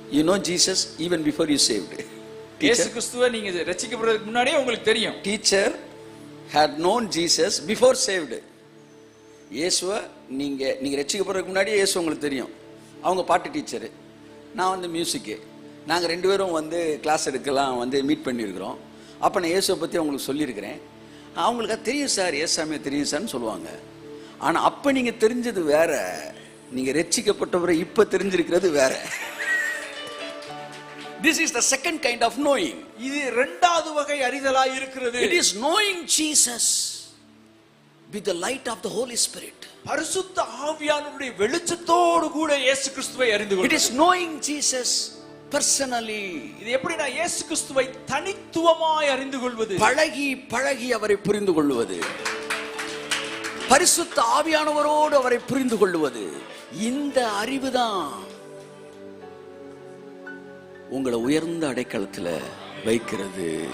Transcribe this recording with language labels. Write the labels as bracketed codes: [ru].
[en] You know Jesus even before you saved. [ta] இயேசு கிறிஸ்துவை நீங்க ரட்சிக்கப்படுறதுக்கு முன்னாடியே உங்களுக்கு தெரியும். [en] Teacher had known Jesus before saved. [ta] இயேசுவை நீங்க ரட்சிக்கப்படுறதுக்கு முன்னாடியே இயேசு உங்களுக்கு தெரியும். அவங்க பாட்டு டீச்சரு, நான் வந்து மியூசிக்கு, நாங்கள் ரெண்டு பேரும் வந்து கிளாஸ் எடுக்கலாம் வந்து மீட் பண்ணியிருக்கிறோம். அப்போ நான் இயேசுவை பற்றி அவங்களுக்கு சொல்லியிருக்கிறேன். அவங்களுக்கு தெரியும் சார், ஏசாமியை தெரியும் சார்னு சொல்லுவாங்க. ஆனால் அப்போ நீங்கள் தெரிஞ்சது வேற, நீங்கள் ரட்சிக்கப்பட்டவரை இப்போ தெரிஞ்சிருக்கிறது வேற. [en] This is the second kind of knowing. [ta] இது இரண்டாவது வகை அறிதலாய் இருக்கிறது. [en] It is knowing Jesus with the light of the Holy Spirit. [ta] பரிசுத்த ஆவியானவருடைய வெளிச்சத்தோடு கூட இயேசு கிறிஸ்துவை அறிந்து கொள்வது. [en] It is knowing Jesus personally. [ta] இது எப்படினா இயேசு கிறிஸ்துவை தனித்துவமாய் அறிந்து கொள்வது. பழகி அவரை புரிந்து கொள்வது. பரிசுத்த ஆவியானவரோடு அவரை புரிந்து கொள்வது. இந்த அறிவுதான் உங்களை உயர்ந்த அடைக்கலத்துல வைக்கிறது.